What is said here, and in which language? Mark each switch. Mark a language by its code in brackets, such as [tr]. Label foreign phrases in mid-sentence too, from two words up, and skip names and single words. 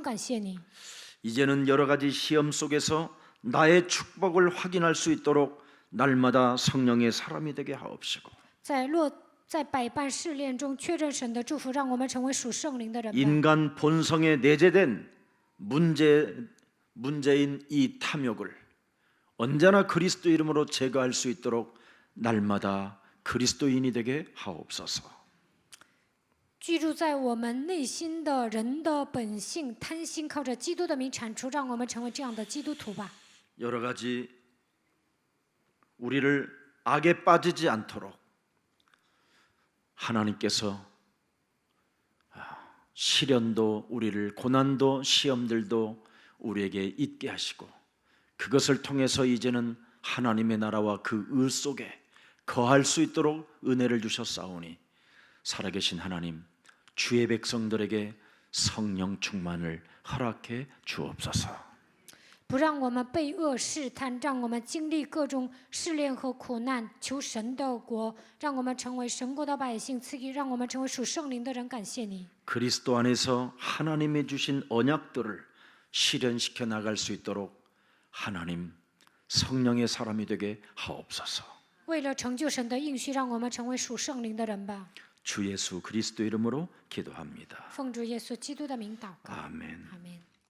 [zh] 感谢你， [ko] 이제는 여러 가지 시험 속에서 나의 축복을 확인할 수 있도록 날마다 성령의 사람이 되게 하옵시고 [zh] 在百般试炼中确认神的祝福，让我们成为属圣灵的人吧。 [ko] 인간 본성에 내재된 문제인 이 탐욕을 언제나 그리스도 이름으로 제거할 수 있도록 날마다 그리스도인이 되게 하옵소서. [zh] 居住在我们内心的人的本性贪心，靠着基督的名铲除，让我们成为这样的基督徒吧。 [ko] 여러 가지 우리를 악에 빠지지 않도록 하나님께서 시련도 우리를 고난도 시험들도 우리에게 있게 하시고 그것을 통해서 이제는 하나님의 나라와 그 의 속에 거할 수 있도록 은혜를 주셨사오니 살아계신 하나님 주의 백성들에게 성령 충만을 허락해 주옵소서. [zh] 不让我们被恶试探，让我们经历各种试炼和苦难，求神的国，让我们成为神国的百姓，赐给让我们成为属圣灵的人。感谢你， [ko] 그리스도 안에서 하나님이 주신 언약들을 실현시켜 나갈 수 있도록 하나님 성령의 사람이 되게 하옵소서. [zh] 为了成就神的应许，让我们成为属圣灵的人吧。 [ko] 주 예수 그리스도 이름으로 기도합니다. [zh] 奉主耶稣基督的名祷告， [ko] 아멘. [zh] 阿门。